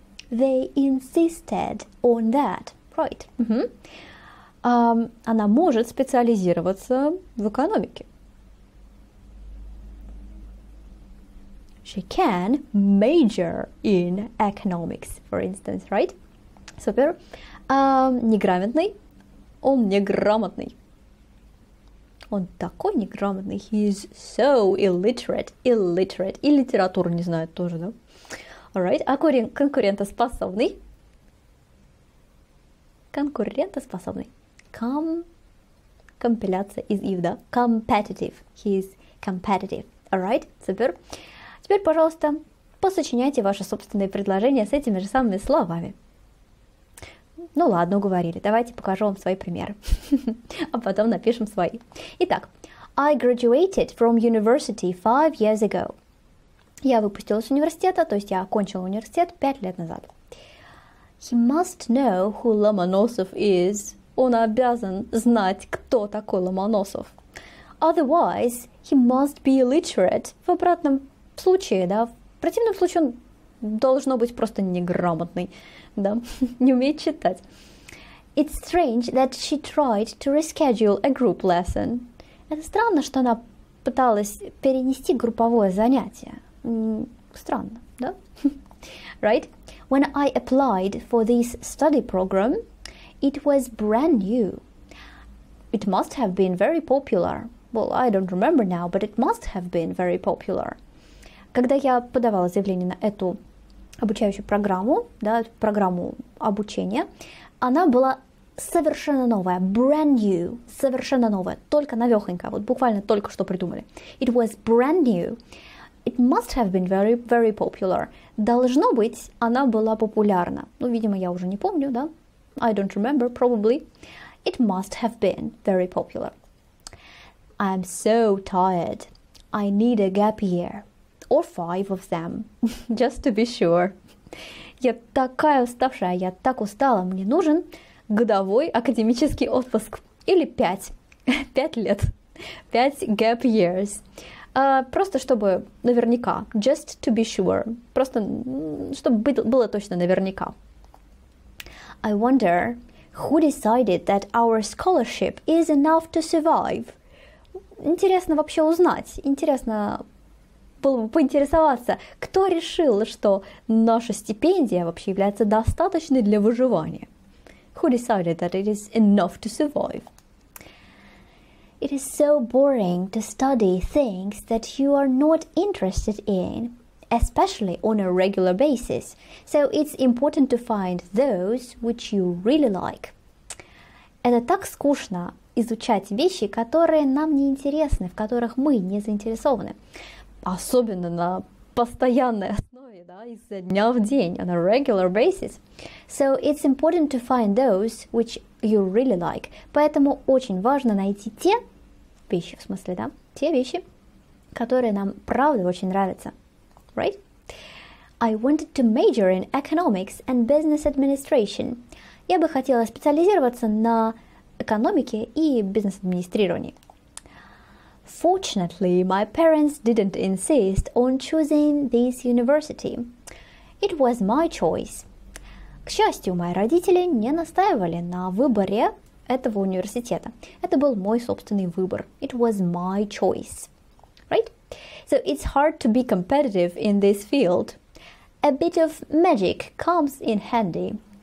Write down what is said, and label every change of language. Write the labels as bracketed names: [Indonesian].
[English] They insisted on that, right? [Russian] Она может специализироваться в экономике. [English] She can major in economics, for instance, right? [Russian] Супер. Неграмотный. Он неграмотный. Он такой неграмотный. [English] He is so illiterate. Illiterate. [Russian] И литературу не знает тоже, да? [English] Alright. [Russian] А конкурентоспособный. Конкурентоспособный. Компиляция из if, да? [English] Competitive. He is competitive. Alright. [Russian] Супер. Теперь, пожалуйста, посочиняйте ваши собственные предложения с этими же самыми словами. Ну ладно, уговорили. Давайте покажу вам свои примеры. А потом напишем свои. Итак, [English] I graduated from university 5 years ago. [Russian] Я выпустилась из университета, то есть я окончила университет 5 лет назад. [English] He must know who Lomonosov is. [Russian] Он обязан знать, кто такой Ломоносов. [English] Otherwise, he must be illiterate. [Russian] В обратном случае, да, в противном случае он должно быть просто неграмотный, да, не умеет читать. [English] It's strange that she tried to reschedule a group lesson. [Russian] Это странно, что она пыталась перенести групповое занятие. Странно, да? Right? [English] When I applied for this study program, it was brand new. It must have been very popular. Well, I don't remember now, but it must have been very popular. [Russian] Когда я подавала заявление на эту обучающую программу, да, программу обучения, она была совершенно новая, brand new, совершенно новая, только новехонькая, вот буквально только что придумали. [English] It was brand new. It must have been very, very popular. [Russian] Должно быть, она была популярна. Ну, видимо, я уже не помню, да? [English] I don't remember, probably. It must have been very popular. I'm so tired. I need a gap year. Or 5 of them, just to be sure. [Russian] Я такая уставшая, я так устала, мне нужен годовой академический отпуск. Или 5. 5 лет. 5 gap years. Просто чтобы наверняка. [English] Just to be sure. [Russian] Просто чтобы было точно наверняка. [English] I wonder who decided that our scholarship is enough to survive. [Russian] Интересно вообще узнать. Интересно было бы поинтересоваться, кто решил, что наша стипендия вообще является достаточной для выживания. [English] Who decided that it is enough to survive? It is so boring to study things that you are not interested in, especially on a regular basis. So it's important to find those which you really like. [Russian] Это так скучно изучать вещи, которые нам не интересны, в которых мы не заинтересованы. Особенно на постоянной основе, да, изо дня в день, [English] on a regular basis. So it's important to find those which you really like. [Russian] Поэтому очень важно найти те вещи, в смысле, да, те вещи, которые нам правда очень нравятся. [English] Right? I wanted to major in economics and business administration. [Russian] Я бы хотела специализироваться на экономике и бизнес-администрировании. [English] Fortunately, my parents didn't insist on choosing this university. It was my choice. [Russian] К счастью, мои родители не настаивали на выборе этого университета. Это был мой собственный выбор. [English] It was my choice. Right? So it's hard to be competitive in this field. A bit of magic comes in handy.